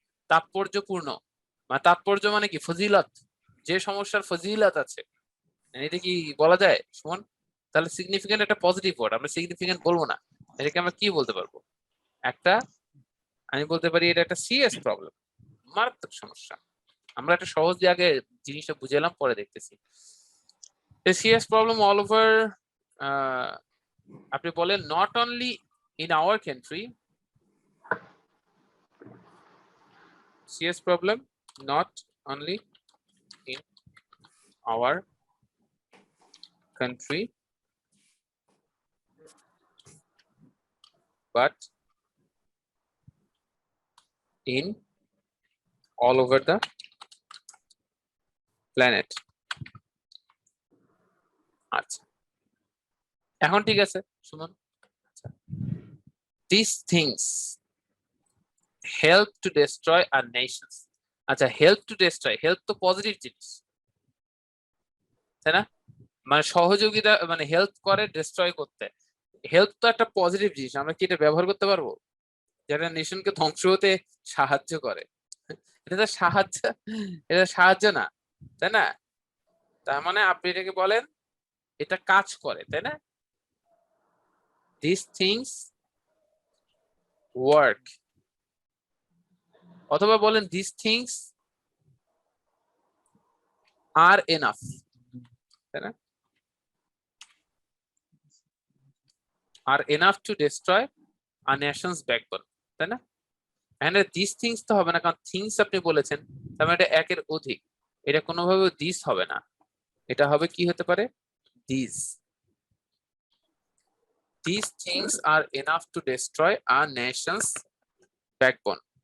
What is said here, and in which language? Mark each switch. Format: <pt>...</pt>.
<bn>তাৎপর্যপূর্ণ, মানে তাৎপর্য মানে কি? ফজিলত, যে সমস্যার ফজিলত আছে, এটা কি বলা যায় সুমন? তাহলে সিগনিফিকেন্ট একটা পজিটিভ ওয়ার্ড, আমরা সিগনিফিকেন্ট বলবো না। এটাকে আমরা কি বলতে পারবো? একটা, আমি বলতে পারি এটা একটা সিরিয়াস প্রবলেম, মারাত্মক সমস্যা। আমরা একটা সহজ আগে জিনিসটা বুঝালাম, পরে দেখতেছি।</bn> <en>serious problem all over,</en> <bn>আপনি বলেন</bn> <en>Not only in our country, serious problem not only in our country but in all over the planet.</en> <bn>আচ্ছা, এখন ঠিক আছে সুমন। আচ্ছা,</bn> <en>these things help to destroy our nations.</en> <bn>আচ্ছা,</bn> <en>help to destroy, help</en> <bn>তো positive জিনিস, তাই না? মানে সহযোগিতা, মানে হেল্প করে ডিস্ট্রয় করতে। হেল্প তো একটা পজিটিভ জিনিস, আমরা কি এটা ব্যবহার করতে পারবো যেটা নেশনকে ধ্বংস হতে সাহায্য করে? এটা তো সাহায্য, এটা সাহায্য না, তাই না? তার মানে আপনি এটাকে বলেন এটা কাজ করে, তাই না?</bn> <en>this things work,</en> <bn>অথবা বলেন</bn> <en>this things are enough,</en> <bn>তাই না?</bn> <en>are enough to destroy a nation's backbone,</en> <bn>তাই না? এখানে দিস থিংস তো হবে না, কারণ থিংস আপনি বলেছেন, তার মানে এটা একের অধিক। এটা কোনোভাবে দিস হবে না, এটা হবে কি হতে পারে?</bn> <en>This. These things are enough to destroy a nation's backbone.</en>